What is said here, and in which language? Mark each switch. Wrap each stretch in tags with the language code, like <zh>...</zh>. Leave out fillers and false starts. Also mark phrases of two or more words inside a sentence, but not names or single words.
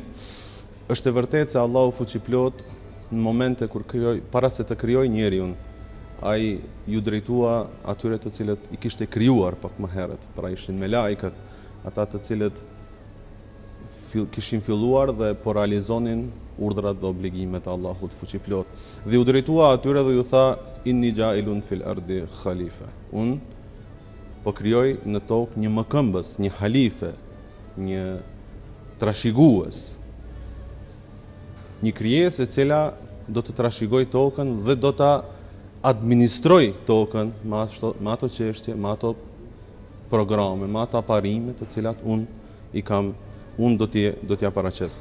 <sq>Është e vërtetë se Allahu fuqiplot në momente kur para se të krijojë njeriu, ai ju drejtua atyre të cilët i kishte krijuar pak më herët, pra ishin me laikët, ata të cilët kishin filluar dhe po realizonin urdhrat dhe obligimet e Allahut fuqiplot. Dhe u drejtua atyre dhe ju tha</sq> <ar>إني جاعل في الأرض خليفة.</ar> <sq>Unë po krijoj në tokë një mëkëmbës, një halife, një trashëgues. Një krijesë e cila do të trashëgoj tokën dhe do ta administroj tokën me ato çështje, me ato programe, me ato parime të cilat unë do t'ja paraqes.</sq>